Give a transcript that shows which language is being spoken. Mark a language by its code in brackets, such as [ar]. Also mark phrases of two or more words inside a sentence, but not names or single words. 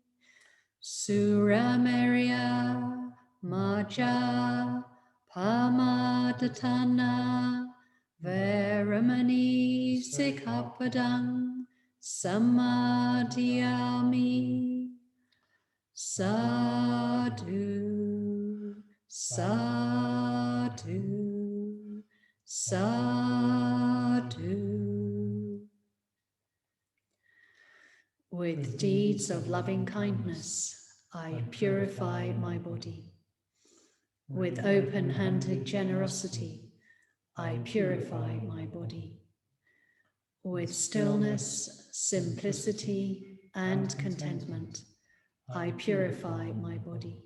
[pi] Suramerya Maja Pamadatana Veramani Sikkhapadang Samadhiyami. Sadhu, sadhu, sadhu. [en] With deeds of loving kindness, I purify my body. With open-handed generosity, I purify my body. With stillness, simplicity, and contentment, I purify my body.